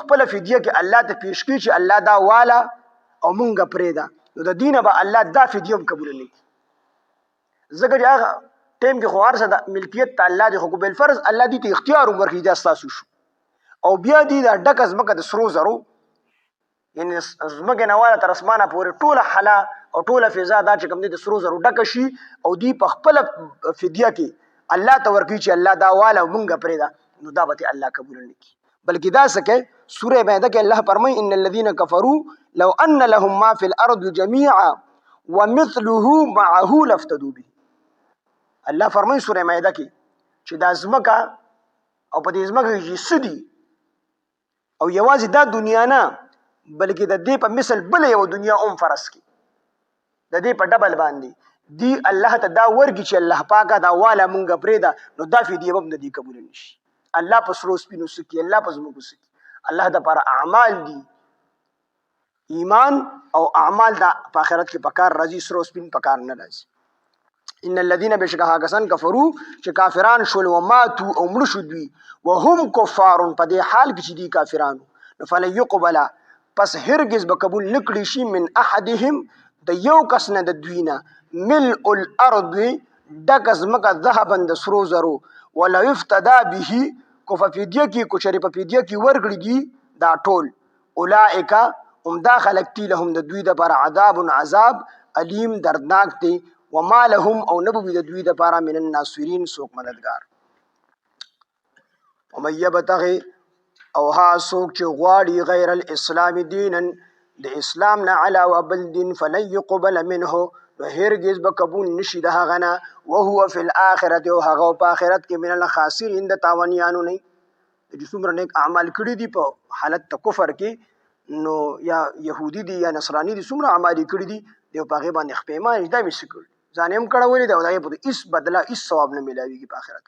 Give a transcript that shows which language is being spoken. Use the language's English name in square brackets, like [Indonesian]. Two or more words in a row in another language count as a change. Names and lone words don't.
[Pashto] خپل فدیه کې الله ته پیش کړي چې الله دا والا او مونږه پرېږده، نو د دینه به الله دا فدیه هم قبول نه کړي، ځکه چې هغه ټیم کې خو هر څه د ملکیت ته الله دی، خو بالفرض الله دې ته اختیار هم ورکړي دا ستاسو شو، او بیا دې دا ډکه ځمکه د سرو زرو یعنې ځمکې نه واله تر اسمانه پورې ټوله حلا او ټوله فضا دا چې کوم دی د سرو زرو ډکه شي، او دې په خپله فدیه کې الله ته ورکړي چې الله دا والا او مونږه پرېږده، نو دا به الله قبول نه کړي. بلکې دا څه کوي سوره مائده کې الله فرمایي [Arabic] ان الذين كفروا لو ان لهم ما في الارض جميعا ومثله معه لافتدوا به. [Pashto] الله فرمایي سوره مائده کې چې دا ځمکه او په دې ځمکه کې څه دي او یوازې دا دنیا نه بلکې د دې په مثل بل یو دنیا هم فرض کړي، د دې په ډبل باندې دی الله ته دا ورکړي چې الله پاکه دا والا مونږه پرېږده، نو دا فدیه به هم د دې قبول نه شي. الله په سرو سپینو سکي، الله په ځمکو سکي، الله د پر اعمال دي، ایمان او اعمال دا په آخرت کې پکار راځي، سرو سپین پکار نه راځي. [Arabic] ان الذين [Pashto] بشکه کسان کفروا چې کافران شول [Arabic] وماتوا او [Pashto] مړه شو دوی [Arabic] وهم کفار [Pashto] په دې حال کې چې دي کافرانو، نو [Arabic] فلن يقبل [Pashto] پس هرگز به قبول نکړي شي [Arabic] من احدهم [Pashto] د یو کس نه د دوی نه [Arabic] ملء الارض [Pashto] ډک ځمکه ذهبا د سرو زرو، [Arabic] ولو افتدا به [Pashto] کو په فدیه کې کو چېرې په فدیه کې ورکړي دي دا ټول، اولئک هم دا خلق تی لهم د دوی د پر عذاب [Arabic] عذاب علیم [Pashto] دردناک دی، [Arabic] وما لهم [Pashto] او نبوی د دوی د پاره [Arabic] من الناصرین [Pashto] سوک مددگار. [Arabic] ومن یبتغي [Pashto] او ها سوک چې غواړي [Arabic] غیر الاسلام دینا [Pashto] د اسلام نه علاوه بل دین [Arabic] فلن يقبل منه [Pashto] نو هرگز به قبول نشي د هغه نه، [Arabic] وهو فی الاخرة [Pashto] او هغه په آخرت کې [Arabic] من الخاسرین [Pashto] د تاوانیانو نه. چې څومره نیک اعمال کړي دي په حالت د کفر کې، نو یا یهودي دي یا نصرانی دي، څومره اعمال کړي دي دی په هغې باندې خپېمان دا مې څه کړي ځان یې هم کړولی دی او د هغې په هېڅ بدله هېڅ ثواب نه میلاویږي په آخرت کې.